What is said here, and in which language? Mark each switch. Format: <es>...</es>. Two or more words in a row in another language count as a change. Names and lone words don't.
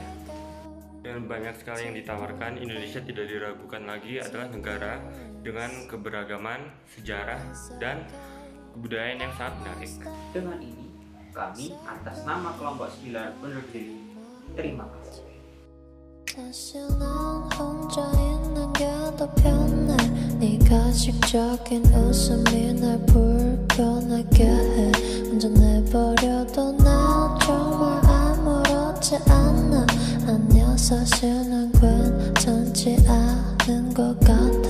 <id>Dengan banyak sekali yang ditawarkan, Indonesia tidak diragukan lagi adalah negara dengan keberagaman, sejarah, dan kebudayaan yang sangat menarik. Dengan ini, kami atas nama kelompok 9 undur diri. Terima kasih.</id> <ko>사실 난 혼자 있는 게 더 편해 네 가식적인 웃음이 날 불편하게 해 혼자 내버려도 난 정말 아무렇지 않아 아니야 사실 난 괜찮지 않은 것 같아</ko>